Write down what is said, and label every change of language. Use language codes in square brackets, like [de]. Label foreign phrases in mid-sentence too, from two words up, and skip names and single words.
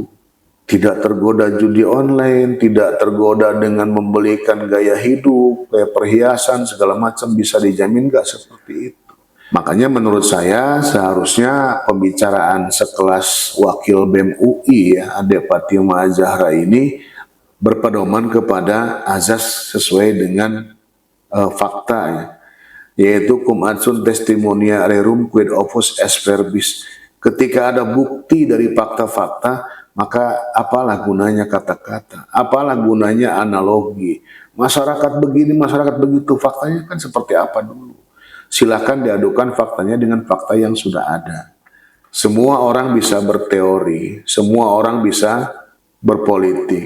[id] Tidak tergoda judi online, tidak tergoda dengan membelikan gaya hidup, kayak perhiasan, segala macam, bisa dijamin nggak seperti itu? Makanya menurut saya seharusnya pembicaraan sekelas Wakil BEM UI ya, Ade Fatimah Zahra ini berpedoman kepada azas sesuai dengan fakta ya, yaitu [la] cum adsunt testimonia rerum quid opus est verbis. [id] Ketika ada bukti dari fakta-fakta, maka apalah gunanya kata-kata, apalah gunanya analogi. Masyarakat begini, masyarakat begitu, faktanya kan seperti apa dulu. Silakan diadukan faktanya dengan fakta yang sudah ada. Semua orang bisa berteori, semua orang bisa berpolitik.